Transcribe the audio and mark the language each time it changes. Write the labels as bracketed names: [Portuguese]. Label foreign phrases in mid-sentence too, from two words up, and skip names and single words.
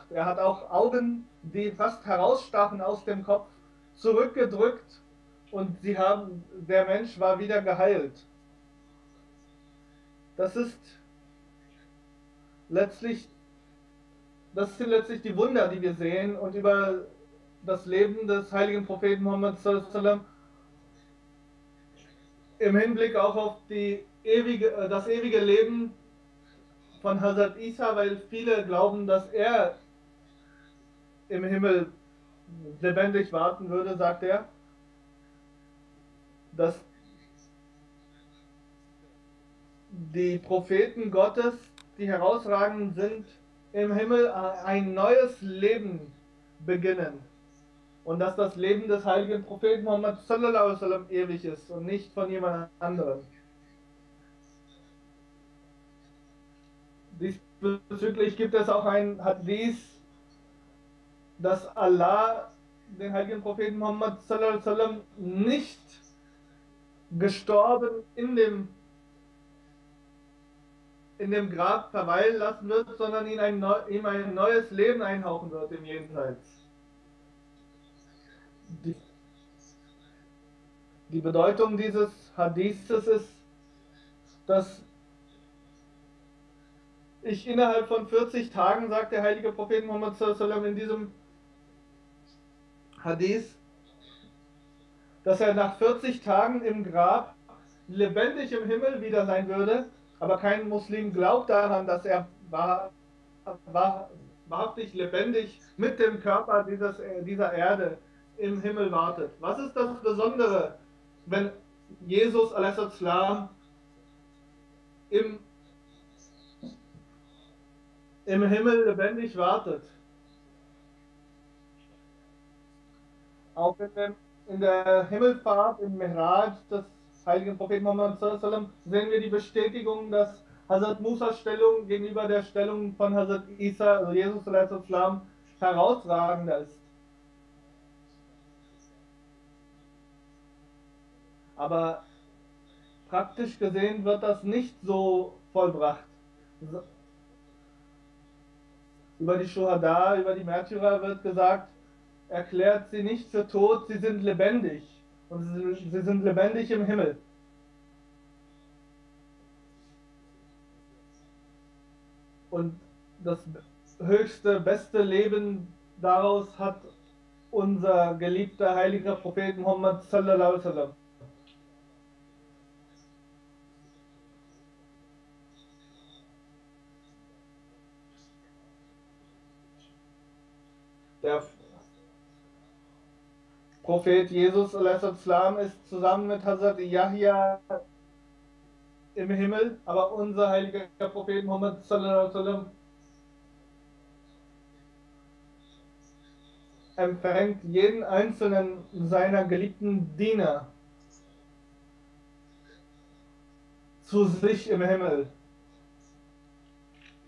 [German] Er hat auch Augen, die fast herausstachen aus dem Kopf, zurückgedrückt und der Mensch war wieder geheilt. Das sind letztlich die Wunder, die wir sehen, und über das Leben des heiligen Propheten Muhammad [Arabic] صلى الله عليه وسلم [German] im Hinblick auch auf das ewige Leben von Hazrat Isa, weil viele glauben, dass er im Himmel lebendig warten würde, sagt er, dass die Propheten Gottes, die herausragend sind, im Himmel ein neues Leben beginnen. Und dass das Leben des heiligen Propheten Muhammad [Arabic] صلى الله عليه وسلم [German] ewig ist und nicht von jemand anderem. Diesbezüglich gibt es auch ein Hadith, dass Allah den heiligen Propheten Muhammad [Arabic] صلى الله عليه وسلم [German] nicht gestorben in dem Grab verweilen lassen wird, sondern ihm ein neues Leben einhauchen wird im Jenseits. Die Bedeutung dieses Hadithes ist, dass ich innerhalb von 40 Tagen, sagt der heilige Prophet Muhammad [Arabic] صلى الله عليه وسلم [German] in diesem Hadith, dass er nach 40 Tagen im Grab lebendig im Himmel wieder sein würde, aber kein Muslim glaubt daran, dass er wahrhaftig lebendig mit dem Körper dieser Erde im Himmel wartet. Was ist das Besondere, wenn Jesus a.s. im Himmel lebendig wartet? Auch in der Himmelfahrt, im Mi'raj des heiligen Propheten Muhammad [Arabic] صلى الله عليه وسلم [German] sehen wir die Bestätigung, dass Hazrat Musas Stellung gegenüber der Stellung von Hazrat Isa, also Jesus [Arabic] صلى الله عليه وسلم, [German] herausragender ist. Aber praktisch gesehen wird das nicht so vollbracht. Über die Schuhada, über die Märtyrer wird gesagt, erklärt sie nicht für tot, sie sind lebendig. Und sie sind lebendig im Himmel. Und das höchste, beste Leben daraus hat unser geliebter heiliger Prophet Muhammad [Arabic] صلى الله عليه وسلم. [German] Der Prophet Jesus a.s. ist zusammen mit Hazrat Yahya im Himmel, aber unser heiliger Prophet Muhammad [Arabic] صلى الله عليه وسلم [German] empfängt jeden einzelnen seiner geliebten Diener zu sich im Himmel.